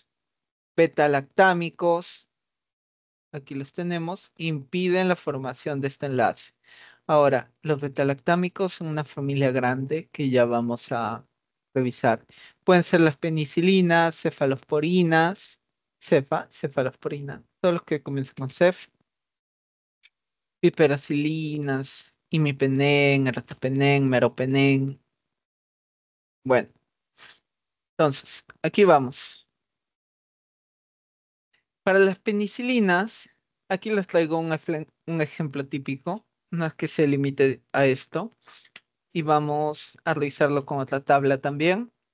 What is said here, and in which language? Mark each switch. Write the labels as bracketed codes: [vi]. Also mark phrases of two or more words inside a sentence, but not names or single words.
[es] Beta-lactámicos, aquí los tenemos, impiden la formación de este enlace. Ahora, los betalactámicos son una familia grande que ya vamos a revisar. Pueden ser las penicilinas, cefalosporinas, cefalosporina, todos los que comienzan con cef, piperacilinas, imipenem, ertapenem, meropenem. Bueno, entonces, aquí vamos. Para las penicilinas, aquí les traigo un ejemplo típico, no es que se limite a esto, y vamos a revisarlo con otra tabla también.